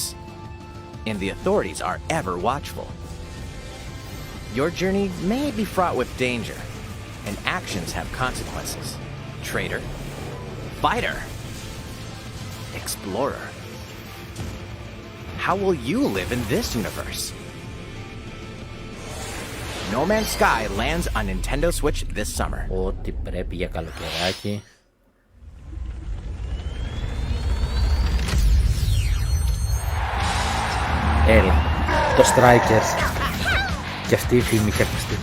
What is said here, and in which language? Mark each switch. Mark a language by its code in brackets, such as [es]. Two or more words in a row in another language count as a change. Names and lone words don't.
[en] And the authorities are ever watchful. Your journey may be fraught with danger, and actions have consequences. Traitor, fighter, explorer. How will you live in this universe? No Man's Sky lands on Nintendo Switch this summer. [el] Ό,τι πρέπει για καλοκαιράκι. Έλα, το Strikers. Και αυτή η φήμη και αυτή.